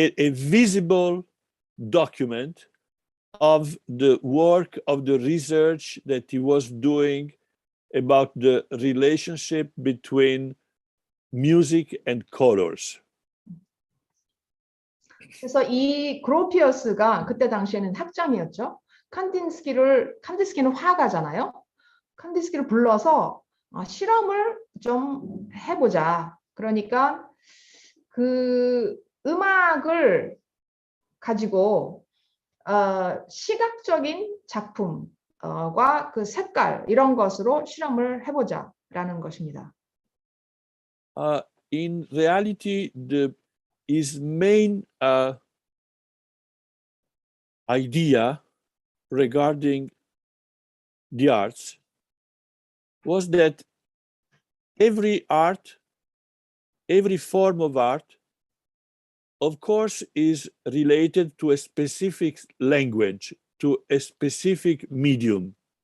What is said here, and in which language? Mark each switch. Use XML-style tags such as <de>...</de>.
<en>visible document of the work, of the research that he was doing about the relationship between music and colors.</en> <ko>그래서 이 그로피어스가 그때 당시에는 학장이었죠. 칸딘스키는 화가잖아요. 칸딘스키를 불러서 실험을 좀 해보자. 그러니까 그 음악을 가지고 시각적인 작품과 그 색깔 이런 것으로 실험을 해보자라는 것입니다.</ko> <en>In reality, his main idea regarding the arts was that every art, every form of art, of course, is related to a specific language, to a specific medium.</en>